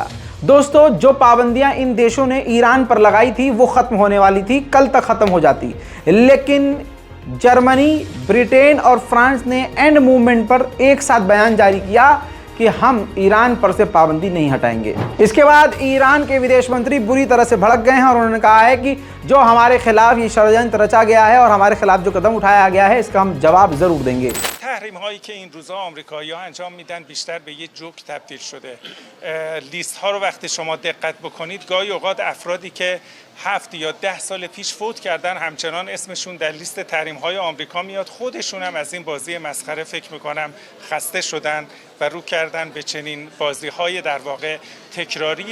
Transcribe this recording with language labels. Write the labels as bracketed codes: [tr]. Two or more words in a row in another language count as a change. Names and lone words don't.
[hi] दोस्तों, जो पाबंदियां इन देशों ने ईरान पर लगाई थी वो खत्म होने वाली थी, कल तक खत्म हो जाती, लेकिन जर्मनी, ब्रिटेन और फ्रांस ने [en] end moment [hi] पर एक साथ बयान जारी किया कि हम ईरान पर से पाबंदी नहीं हटाएंगे। इसके बाद ईरान के विदेश मंत्री बुरी तरह से भड़क गए हैं और उन्होंने कहा है कि जो हमारे खिलाफ ये षड्यंत्र रचा गया है और हमारे खिलाफ जो कदम उठाया गया है, इसका हम जवाब जरूर देंगे। [fa] تحریم هایی که این روزها آمریکایی‌ها انجام میدن بیشتر به یه جوک تبدیل شده. لیست ها رو وقتی شما دقت بکنید، گاهی اوقات افرادی که 7 یا 10 سال پیش فوت کردن همچنان اسمشون در لیست تحریم های آمریکا میاد. خودشون هم از این بازی مسخره فکر میکنم خسته شدن و رو کردن به چنین بازی های در واقع تکراری.